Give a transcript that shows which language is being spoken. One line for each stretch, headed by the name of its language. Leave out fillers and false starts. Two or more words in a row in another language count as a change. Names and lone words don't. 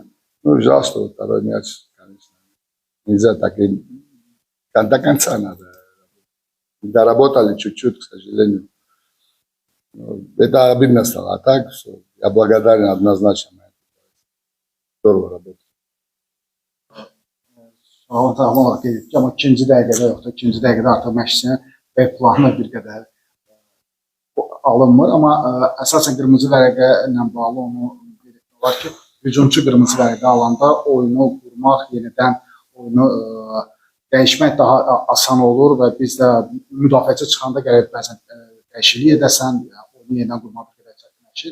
Russian: Ну, жаль, что второй мяч, конечно, нельзя так и до конца надо. Доработали чуть-чуть, к сожалению. Это обидно стало. А так, что я благодарен однозначно. Здорово работает.
Azerbaijani: Tam olaraq qeyd etdik, amma ikinci dəqiqədə yoxdur. İkinci dəqiqədə artıq məşqçinin B planı bir qədər alınmır. Amma əsasən qırmızı vərəqə ilə bağlı onu qeyd etmək olar ki, hücumçu qırmızı vərəqə alanda oyunu qurmaq, yenidən oyunu dəyişmək daha asan olur və biz də müdafiəçi çıxanda gərək bəzən dəyişiklik edəsən, oyunu yenidən qurmaq bir qədər çətinləşir.